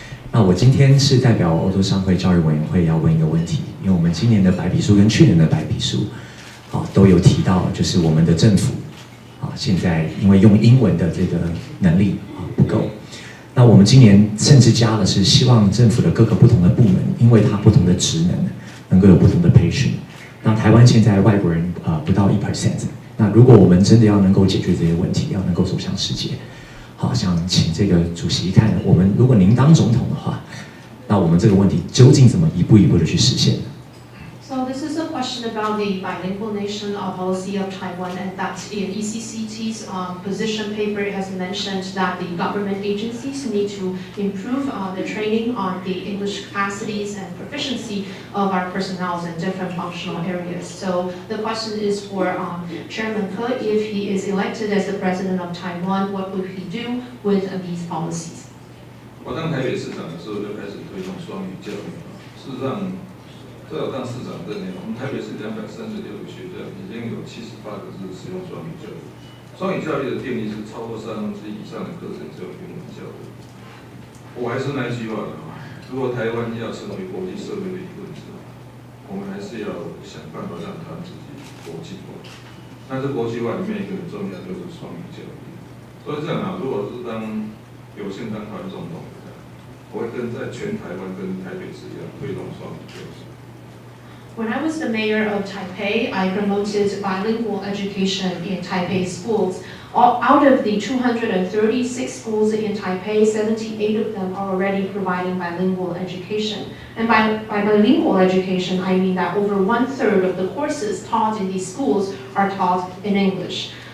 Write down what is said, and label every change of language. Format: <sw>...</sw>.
<zh>那我今天是代表欧洲商会教育委员会要问一个问题，因为我们今年的白皮书跟去年的白皮书，都有提到，就是我们的政府，现在因为用英文的这个能力不够，那我们今年甚至加的是希望政府的各个不同的部门，因为它不同的职能够有不同的培训。那台湾现在外国人不到1%，那如果我们真的要能够解决这些问题，要能够走向世界，好，想请这个主席看，我们如果您当总统的话，那我们这个问题究竟怎么一步一步的去实现呢？</zh> <en>So this is a question about the bilingual nation policy of Taiwan, and that in ECCT's position paper it has mentioned that the government agencies need to improve the training on the English capacities and proficiency of our personnel in different functional areas. So the question is for Chairman Ke, if he is elected as the president of Taiwan, what would he do with these policies?</en> <zh>我当台北市长的时候就开始推动双语教育，事实上。在我当市长这年，我们台北市236个学校，已经有78个是使用双语教育。双语教育的定义是超过1/3以上的课程只有英文教育。我还是那句话如果台湾要成为国际社会的一份子，我们还是要想办法让它自己国际化。那这国际化里面一个很重要就是双语教育。所以这样如果是有幸当台湾总统的，我会跟在全台湾跟台北市一样推动双语教育。</zh> <en>When I was the mayor of Taipei, I promoted bilingual education in Taipei schools. Out of the 236 schools in Taipei, 78 of them are already providing bilingual education. And by bilingual education, I mean that over 1/3 of the courses taught in these schools are taught in English.</en>